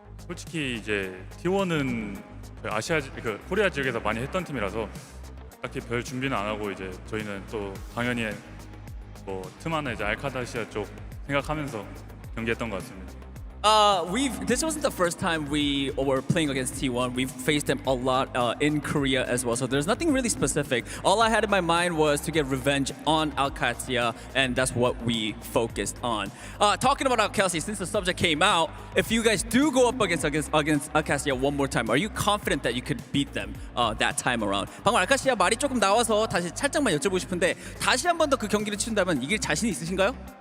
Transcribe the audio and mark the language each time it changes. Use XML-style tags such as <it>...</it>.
<ko>솔직히 이제 T1은 아시아 코리아 지역에서 많이 했던 팀이라서 딱히 별 준비는 안 하고 이제 저희는 또 당연히 뭐 틈하나 이제 알카다시아 쪽 생각하면서 경기했던 것 같습니다.</ko> <en>This wasn't the first time we were playing against T1. We've faced them a lot in Korea as well. So there's nothing really specific. All I had in my mind was to get revenge on Alcatia, and that's what we focused on. Talking about Alcatia, since the subject came out, if you guys do go up against Alcatia one more time, are you confident that you could beat them that time around?</en> <ko>방금 알카시아 말이 조금 나와서 다시 살짝만 여쭤보고 싶은데 다시 한 번 더 그 경기를 치른다면 이길 자신이 있으신가요?</ko>